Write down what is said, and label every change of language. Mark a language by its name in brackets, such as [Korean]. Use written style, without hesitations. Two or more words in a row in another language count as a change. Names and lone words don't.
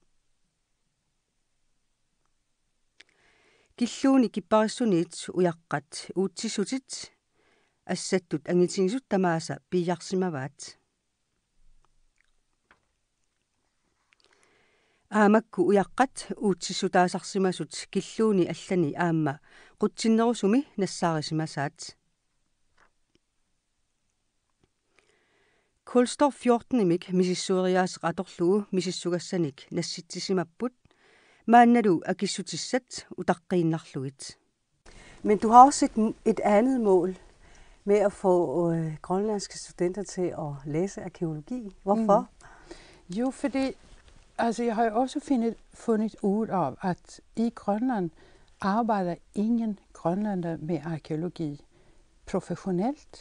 [Kalaallisut] killuuni kipparissuniit ujaqqat uutsissutit assattut angitingisut tamaasa piiarsimavaat aamakku ujaqqat uutsissutaasarsimasut killuuni allani aama qutsinnerusumi nassaarisimasaat kulstor 14-imik misissueriaas atorlugu misissugassanik nassitsisimapput maannalu akissutissat utaqqinarlugit. [Danish] Men du har også et andet mål med at få grønlandske studenter til at læse arkæologi. Hvorfor? Jo, fordi jeg har jo også fundet ud af, at i Grønland arbejder ingen grønlander med arkæologi professionelt.